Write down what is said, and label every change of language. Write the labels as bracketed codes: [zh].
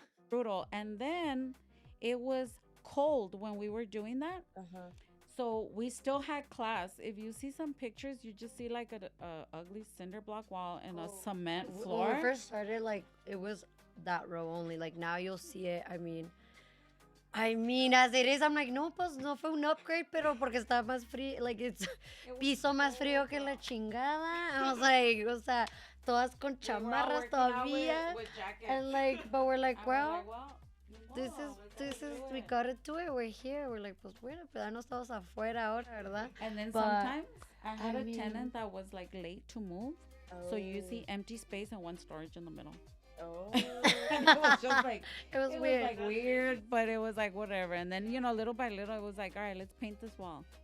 [en] Brutal. And then it was cold when we were doing that. Uh-huh. So we still had class. If you see some pictures, you just see like a ugly cinder block wall and a cement floor. When we first started, like, it was that row only. Like, now you'll see it. I mean, as it is, I'm like, [es] no, pues no fue un upgrade, pero porque está más frío, like, it's piso más frío que la chingada. [en] I was like, [es] o sea, todas con chamarras todavía. [en] And like, but we're like, well, this is, we gotta do it. We're here. We're like, [es] pues bueno, quedarnos todos afuera ahora, ¿verdad? [en] And then sometimes I had a tenant that was like late to move. So you see empty space and one storage in the middle. Oh. And it was just like, it was weird. Was like weird, but it was like whatever. And then, little by little, it was like, all right, let's paint this wall.